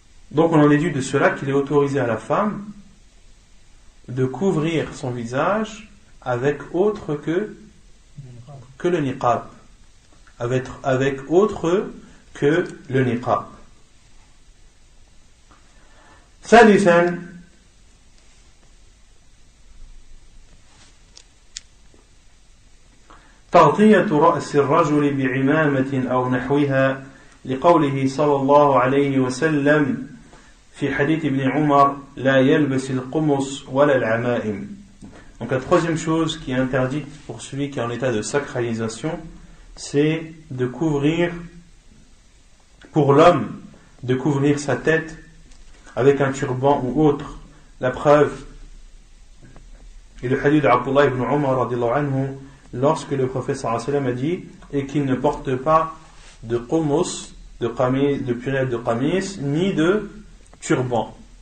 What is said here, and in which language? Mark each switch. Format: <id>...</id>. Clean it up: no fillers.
<fr>Donc on en déduit de cela qu'il est autorisé à la femme de couvrir son visage avec autre que le niqab, avec autre que le niqab.</fr> <ar>ثالثا تغطية رأس الرجل بعمامة أو نحوها لقوله صلى الله عليه وسلم في حديث ابن عمر لا يلبس القمص ولا العمائم.</ar> <fr>Donc la troisième chose qui est interdite pour celui qui est en état de sacralisation, c'est de couvrir, pour l'homme, de couvrir sa tête avec un turban ou autre. La preuve est le hadith d'Abdullah ibn Umar radiallahu anhu, lorsque le prophète sallallahu alayhi wa sallam a dit et qu'il ne porte pas de qummus, de pluriel de qamis, ni de turban.</fr>